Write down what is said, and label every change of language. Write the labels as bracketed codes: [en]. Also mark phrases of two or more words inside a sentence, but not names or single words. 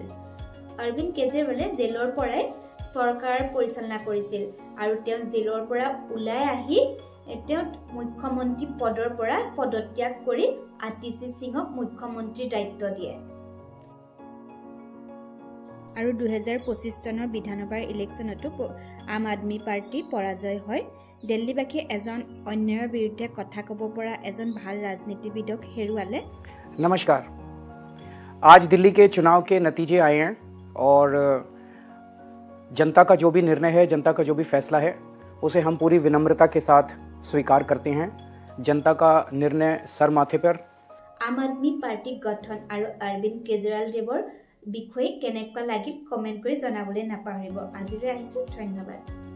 [as] অৰবিন্দ কেজৰিৱালে জেলৰ পৰাই চৰকাৰ পৰিচালনা কৰিছিল আৰু তেওঁ জেলৰ পৰা ওলাই আহি তেওঁ মুখ্যমন্ত্ৰী পদৰ পৰা পদত্যাগ কৰি আতিশী সিঙক মুখ্যমন্ত্ৰীৰ দায়িত্ব দিয়ে। আৰু 2025 চনৰ বিধানসভাৰ ইলেকশ্যনতো আম আদমি পাৰ্টি পৰাজয় হয়। দিল্লীবাসীয়ে এজন অন্যায়ৰ বিৰুদ্ধে কথা ক'ব পৰা এজন ভাল ৰাজনীতিবিদক হেৰুৱালে। [hi] नमस्कार। आज दिल्ली के चुनाव के नतीजे आए हैं और जनता का जो भी निर्णय है, जनता का जो भी फैसला है, उसे हम पूरी विनम्रता के साथ स्वीकार करते हैं। जनता का निर्णय सर माथे पर। [as] আম আদমি পাৰ্টি গঠন আৰু অৰবিন্দ কেজৰিৱাল দেৱৰ বিষয়ে কেনেকুৱা লাগিল কমেণ্ট কৰি জনাবলৈ নাপাহৰিব। আজিলৈ আহিছোঁ, ধন্যবাদ।